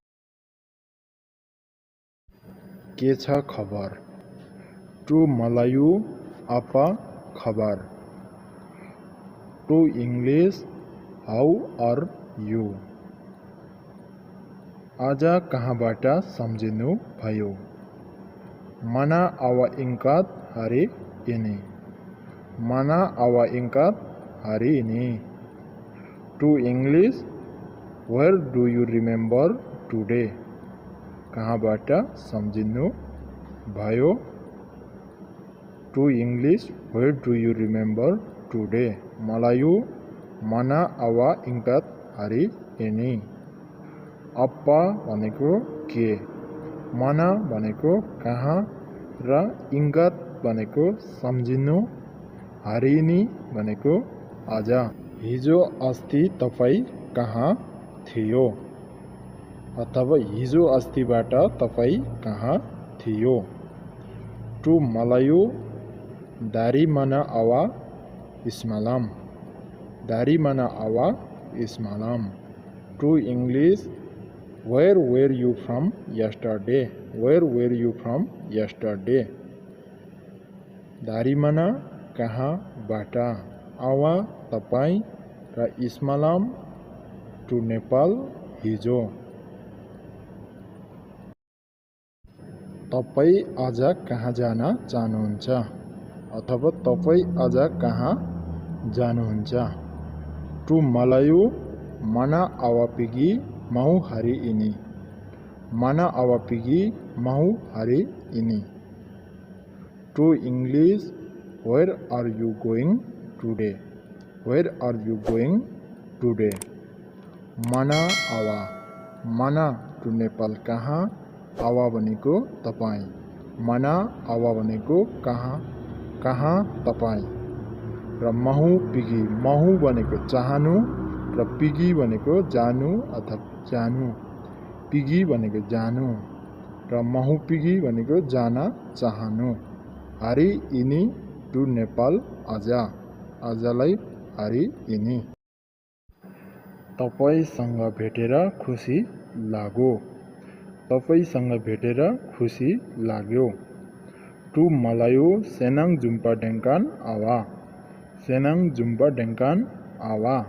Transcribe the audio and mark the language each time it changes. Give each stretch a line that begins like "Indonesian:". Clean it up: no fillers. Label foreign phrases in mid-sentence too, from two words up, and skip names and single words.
Nepali: के छ खबर?
Malay: टु मलायु apa khabar?
English: to English how are you?
Nepali: आज कहाँबाट सम्झिनु भयो?
Malay: Mana awak ingat hari ini? Mana awak ingat hari ini?
English: To English, where do you remember today?
Nepali: कहाँबाट सम्झिनु भयो?
English: To English, where do you remember today?
Malay: Malayu, mana awak ingat hari ini?
Nepali: Apa भनेको के, mana भनेको कहाँ र इंगत भनेको सम्झिनु, हरिनी भनेको आज। हिजो अस्ति तपाईँ कहाँ थियो? अथवा हिजो अस्तिबाट तपाईँ कहाँ थियो?
Malay: टु मलायु dari mana awak semalam? Dari mana awak semalam?
English: To English, where were you from yesterday? Where were you from yesterday?
Malay: Dari mana
Nepali: कहाँबाट, awa तपाईँ र semalam to नेपाल हिजो। तपाईँ आज कहाँ जान चाहनुहुन्छ? अथवा तपाईँ आज कहाँ जानुहुन्छ?
Malay: टु मलायु mana awak pergi mau hari ini? Mana awak pergi mau hari ini?
English: To English, where are you going today? Where are you going today?
Malay: Mana awak,
Nepali: mana to नेपाल कहाँ, आवा भनेको तपाईँ, mana आवा भनेको कहाँ, कहाँ तपाईँ। र
Malay: mau pergi,
Nepali: महु भनेको चाहनु र पिगी भनेको जानु अथवा जानु, पिगी भनेको जानु र
Malay: mau pergi
Nepali: भनेको जान चाहनु।
Malay: hari ini
Nepali: टु नेपाल आज, आजलाई
Malay: hari ini।
Nepali: तपाईसँग भेटेर खुसी लाग्यो। तपाईसँग भेटेर खुसी लाग्यो।
Malay: टु मलायु senang jumpa dengan awak? Senang jumpa dengan awak?